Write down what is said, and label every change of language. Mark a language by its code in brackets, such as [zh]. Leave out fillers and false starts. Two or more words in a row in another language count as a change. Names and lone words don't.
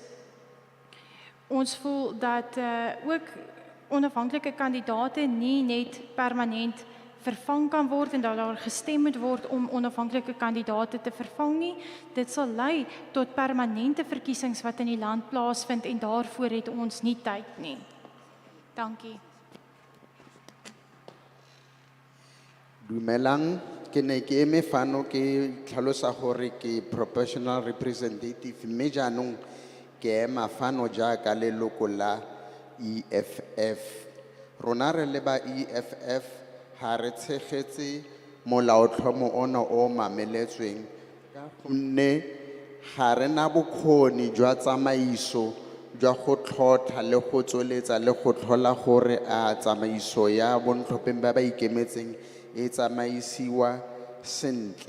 [af] Ons voel dat ook onafhanklike kandidaate nie net permanent vervang kan word en dat daar gestem moet word om onafhanklike kandidaate te vervang nie. Dit sal lei tot permanente verkiesings wat in die land plaasvind en daarvoor het ons nie tyd nie. Dankie. [tn] Dumelang, ke ne ke eme fano ke tlhalosa gore ke [en] professional representative, [tn] mme jaanong ke ema fano jaaka leloko la EFF. Rona re le ba EFF ha re tshegetse molaotlhomo ono o mameletsweng ka gonne ga re na bokgoni jwa tsamaiso jwa go tlhotlha le go tsweletsa le go tlhola gore a tsamaiso ya bontlhopheng ba ba ikemetseng e tsamaisiwa sentle.